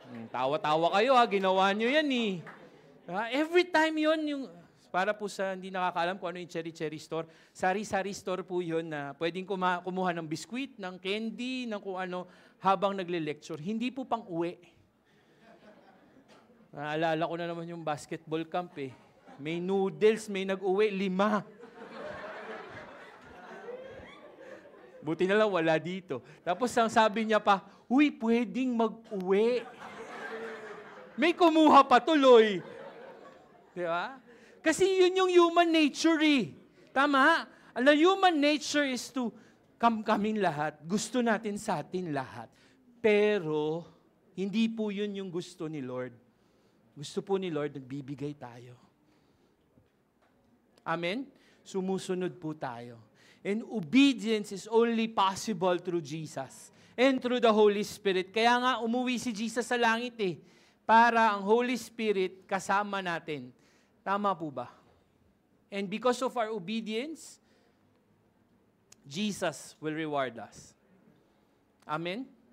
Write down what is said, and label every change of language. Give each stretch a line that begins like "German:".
Filipino: Tawa-tawa kayo ginawa nyo yan
English: Every time
Filipino: yon yung, para po sa hindi nakakaalam kung ano yung cherry store, sari-sari store po yun na pwedeng kumuha ng biskwit, ng candy, ng kung ano, habang nagle-lecture. Hindi po pang uwi. Naalala ko na naman yung basketball camp May noodles, may nag-uwi, 5. Buti na lang wala dito. Tapos ang sabi niya pa, uy, pwedeng mag-uwi. May kumuha pa tuloy. Di ba? Kasi yun yung human nature Tama?
English: The human nature is to
Filipino: kaming lahat. Gusto natin sa atin lahat. Pero, hindi po yun yung gusto ni Lord. Gusto po ni Lord, nagbibigay tayo. Amen? Sumusunod po tayo.
English: And obedience is only possible through Jesus and through the Holy Spirit.
Filipino: Kaya nga umuwi si Jesus sa langit para ang Holy Spirit kasama natin. Tama po ba?
English: And because of our obedience, Jesus will reward us. Amen?